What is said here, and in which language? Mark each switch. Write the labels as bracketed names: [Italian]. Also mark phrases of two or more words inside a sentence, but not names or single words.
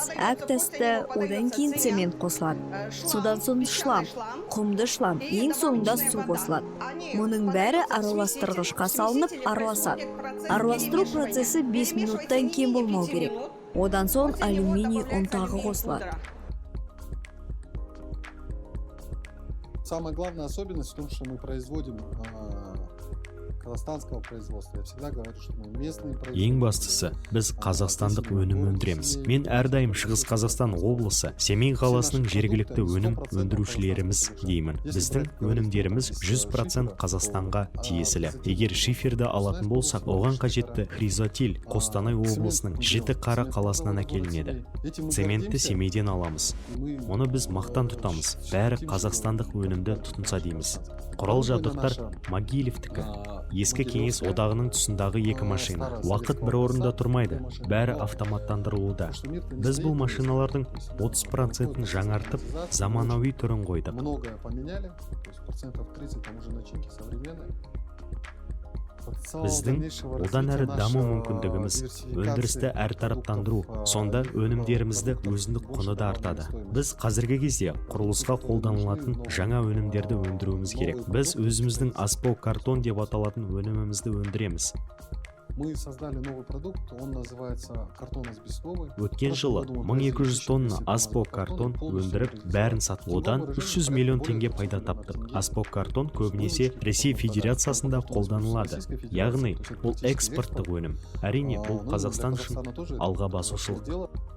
[Kazakh] Әктасты, одан кейін цемент қосылады. Содан соң шлам, құмды шлам, ең соңында су қосылады. Мұның бәрі араластырғышқа салынып араласады. Араластыру процесі 5 минуттан кем болмау керек. Одан соң алюминий ұнтағы қосылады. [Russian] Самая главная особенность в том, что мы производим казахстанского производства. Я всегда говорю, что мы местные производители. [Kazakh] Ең бастысы, біз қазақстандық өнім өндіреміз. Мен әрдайым Шығыс Қазақстан облысы, Семей қаласының жергілікті өнім өндірушілеріміз деймін. Біздің өнімдеріміз 100% Қазақстанға тиесілі. Егер шиферді алатын болсақ, оған қажетті хризотил Қостанай облысының Жітіқара қаласынан әкелінеді. Цементті Семейден аламыз. Оны біз мақтан тұтамыз. Бәрі қазақстандық өнімді тұтынса дейміз. Құрал жабдықтар Могилевтікі. Ескі кеңес одағының тұсындағы 2 машина. Уақыт бір орында тұрмайды. Бәрі автоматтандырылуда. Біз бұл машиналардың 30%-ін жаңартып, заманауи түрін қойдық. [Russian] Многое поменяли, то есть процентов 30 там уже начинки современные. [Kazakh] Біздің одан әрі даму мүмкіндігіміз өндірісті әртараптандыру, сонда өнімдерімізді өзіндік құны да артады. Біз қазіргі кезде құрылысқа қолданылатын жаңа өнімдерді өндіруіміз керек. Біз өзіміздің аспау картон деп аталатын өнімімізді өндіреміз. [Russian] Мы создали новый продукт, он называется картоносбестовый. [Kazakh] Өткен жылы 1200 тонна аспау картон өндіріп, бәрін сатып, одан 300 миллион теңге пайда таптық. Аспау картон көбінесе Ресей Федерациясында қолданылады. Яғни, бұл экспорттық өнім. Әрине, бұл Қазақстан үшін алға басушылық.